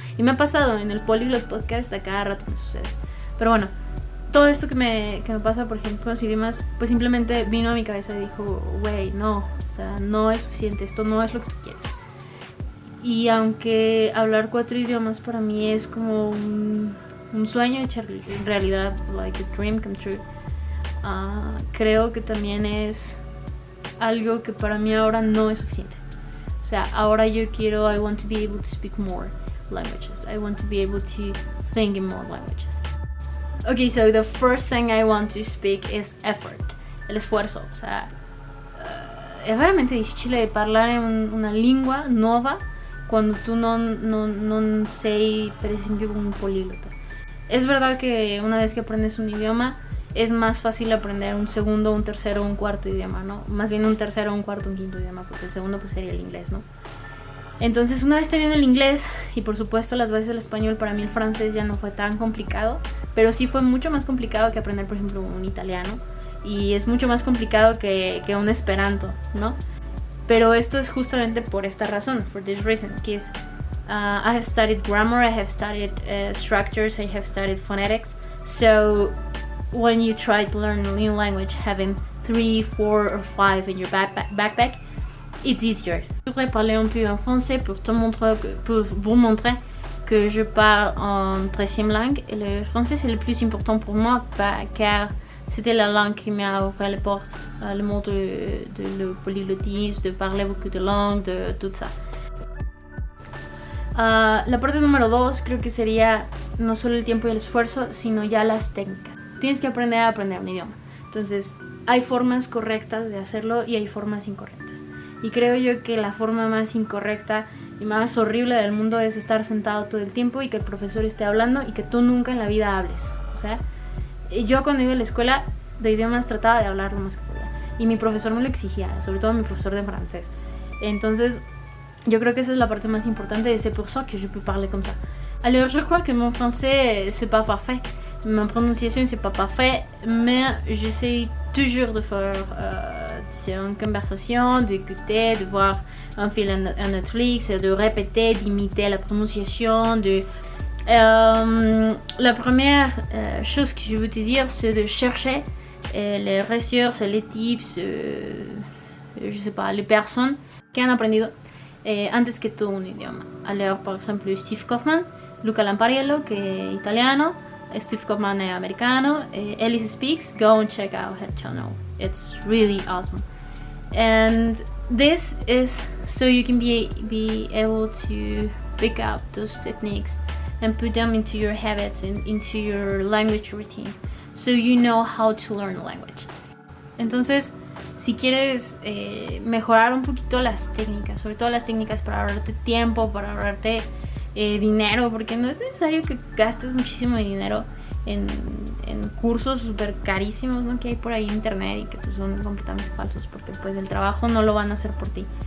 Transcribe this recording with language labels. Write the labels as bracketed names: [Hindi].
[Spanish] Y me ha pasado en el Polyglot Podcast, a cada rato me sucede. Pero bueno, todo esto que me pasa, por ejemplo, con los idiomas, pues simplemente vino a mi cabeza y dijo, güey, no, o sea, no es suficiente, esto no es lo que tú quieres. Y aunque hablar 4 idiomas para mí es como un sueño hecho realidad, [English] like a dream come true, [Spanish] creo que también es algo que para mí ahora no es suficiente. O sea, ahora yo quiero, [English] I want to be able to speak more languages. I want to be able to think in more languages. Okay, so the first thing I want to speak is effort, [Spanish] el esfuerzo. [Italian] O sea, è veramente difficile parlare una lingua nuova quando tu non sei, per esempio, un políglota. [Spanish] Es verdad que una vez que aprendes un idioma es más fácil aprender un segundo, un tercero, un cuarto idioma, ¿no? Más bien un tercero, un cuarto, un quinto idioma, porque el segundo pues sería el inglés, ¿no? Entonces, una vez teniendo el inglés y por supuesto las bases del español, para mí el francés ya no fue tan complicado, pero sí fue mucho más complicado que aprender, por ejemplo, un italiano, y es mucho más complicado que un esperanto, ¿no? Pero esto es justamente por esta razón, [English] for this reason, que es I have studied grammar, I have studied structures, I have studied phonetics, so when you try to learn a new language, having 3, 4 or 5 in your backpack, it's easier. [French] Je voudrais parler un peu en français pour vous montrer que je parle en 3e langue, et le français c'est le plus important pour moi car c'était la langue qui m'a ouvert les portes, le monde de polyglotisme, de parler beaucoup de langues, de tout ça. [Spanish] La parte número 2 creo que sería no solo el tiempo y el esfuerzo, sino ya las técnicas. Tienes que aprender a aprender un idioma. Entonces, hay formas correctas de hacerlo y hay formas incorrectas. Y creo yo que la forma más incorrecta y más horrible del mundo es estar sentado todo el tiempo y que el profesor esté hablando y que tú nunca en la vida hables. O sea, yo cuando iba a la escuela de idiomas trataba de hablar lo más que podía. Y mi profesor me lo exigía, sobre todo mi profesor de francés. Entonces, yo creo que esa es la parte más importante [French] et c'est pour ça que je peux parler comme ça. Alors, je crois que mon français, c'est pas parfait. Ma prononciation, c'est pas parfait. Mais j'essaie toujours de faire une conversation, d'écouter, de voir un film à Netflix, de répéter, d'imiter la prononciation. La première chose que je veux te dire, c'est de chercher les ressources, les tips, je sais pas, les personnes que [Spanish] han aprendido antes que tú un idioma. Alors, por ejemplo, Steve Kaufman, Luca Lampariello, que es italiano, Steve Kaufman es americano, Elise Speaks, [English] go and check out her channel. It's really awesome. And this is so you can be able to pick up those techniques and put them into your habits and into your language routine, so you know how to learn a language. [Spanish] Entonces, si quieres mejorar un poquito las técnicas, sobre todo las técnicas para ahorrarte tiempo, para ahorrarte dinero, porque no es necesario que gastes muchísimo dinero en cursos súper carísimos, ¿no?, que hay por ahí en internet y que pues, son completamente falsos, porque pues el trabajo no lo van a hacer por ti.